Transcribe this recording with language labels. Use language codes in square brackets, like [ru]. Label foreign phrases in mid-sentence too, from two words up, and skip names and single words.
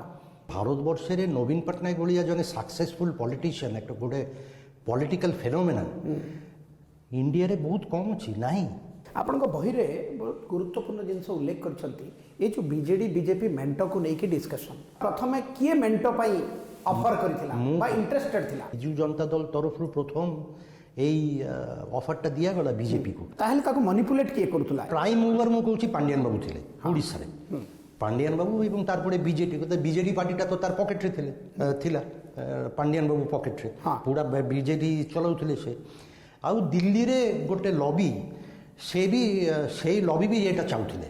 [or] ଭାରତବର୍ଷରେ ନବୀନ ପଟ୍ଟନାୟକ ଭଳିଆ ଜଣେ [en] successful politician, [or] একটা ଗୋଟେ [en] political phenomenon [or] ଇଣ୍ଡିଆରେ ବହୁତ କମ୍ ଅଛି, ନାହିଁ। ଆପଣଙ୍କ ବହିରେ ବହୁତ ଗୁରୁତ୍ୱପୂର୍ଣ୍ଣ ଜିନିଷ ଉଲ୍ଲେଖ କରିଛନ୍ତି, ଏ ଯେଉଁ ବିଜେପି ମେଣ୍ଟକୁ ନେଇକି ଡିସ୍କସନ୍। ପ୍ରଥମେ କିଏ ମେଣ୍ଟ ପାଇଁ ଅଫର କରିଥିଲା ବା ଇଣ୍ଟରେଷ୍ଟେଡ୍ ଥିଲା? ବିଜୁ ଜନତା ଦଳ ତରଫରୁ ପ୍ରଥମ ଏଇ ଅଫରଟା ଦିଆଗଲା বিজেপিକୁ। ତାହେଲେ ତାକୁ ମନିପୁଲେଟ୍ କିଏ କରୁଥିଲା? [en] prime mover [or] ମୁଁ କହୁଛି ପାଣ୍ଡିଆନ ବାବୁ ଥିଲେ ଓଡ଼ିଶାରେ। ପାଣ୍ଡିଆନ ବାବୁ ଏବଂ ତାରପରେ ବିଜେଡି ପାର୍ଟିଟା ତ ତାର ପକେଟରେ ଥିଲା, ପାଣ୍ଡିଆନ ବାବୁ ପକେଟରେ ପୁରା ବିଜେଡି ଚଲାଉଥିଲେ ସେ। ଆଉ ଦିଲ୍ଲୀରେ ଗୋଟେ ଲବି, ସେ ବି ସେଇ ଲବି ବି ଏଇଟା ଚାହୁଁଥିଲେ